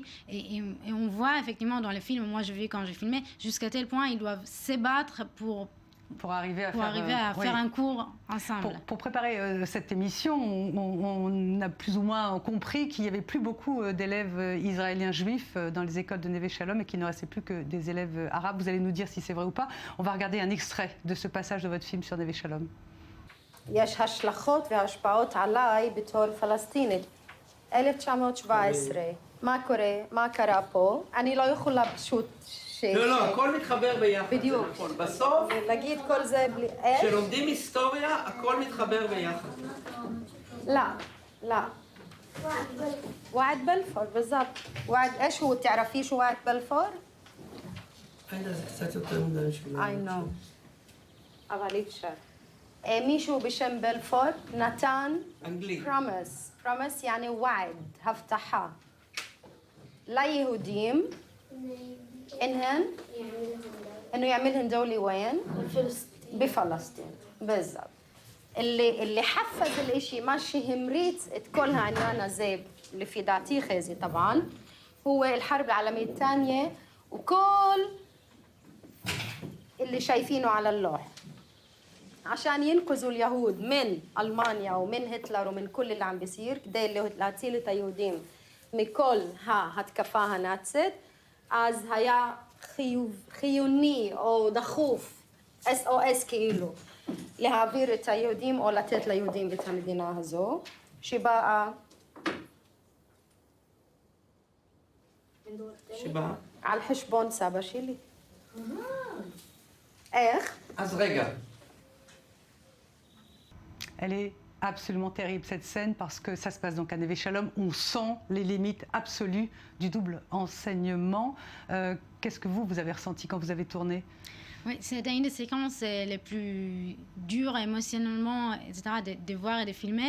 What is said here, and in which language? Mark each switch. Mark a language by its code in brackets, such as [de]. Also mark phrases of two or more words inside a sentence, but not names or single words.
[fr] Et on voit effectivement dans les films, moi je vis quand j'ai filmé, jusqu'à tel point ils doivent se battre pour arriver à faire un cours ensemble. Pour préparer cette émission, on a plus ou moins compris qu'il n'y avait plus beaucoup d'élèves israéliens juifs dans les écoles de Neve Shalom et qu'il ne restait plus que des élèves arabes. Vous allez nous dire si c'est vrai ou pas. On va regarder un extrait de ce passage de votre film sur Neve Shalom. [he] יש השלכות והשפעות עליי בתור פלסטינית. 1917, מה קורה? מה קרה פה? אני לא יכולה פשוט לא, הכל מתחבר ביחד. בדיוק. נכון. בסוף, להגיד כל זה בלי... איך? כשלומדים היסטוריה, הכל מתחבר ביחד. [ar] لا. وعد بلفور بالضبط. وعد ايش هو تعرفي شو وعد بلفور؟ [he] עאידה, זה קצת יותר מדי בשבילי. [en] I know. [he] אבל אי אפשר. מישהו בשם בלפור נתן... אנגלי. [ar] promise يعني وعد, [he] הבטחה. ליהודים, [ar] انه يعملهن دولة وين؟ بفلسطين بالضبط. اللي حفز الاشي ماشي همريت كل هالعنوان [he] הזה לפי דעתי חזי [ar] طبعا هو الحرب العالمية الثانية وكل اللي شايفينه على اللوح عشان ينقذوا اليهود من ألمانيا ومن هتلر ومن كل اللي عم بيصير كده [he] להציל את היהודים מכל ההתקפה הנאצית אז היה חיוני או דחוף SOS כאילו להעביר את היהודים או לתת ליהודים את המדינה הזו שבאה על חשבון סבא שלי. איך? אז רגע. [fr] Elle est absolument terrible cette scène parce que ça se passe donc à Neve Shalom. On sent les limites absolues du double enseignement. Qu'est-ce que vous avez ressenti quand vous avez tourné? Oui, c'était une des séquences les plus dures émotionnellement, etc., de voir et de filmer.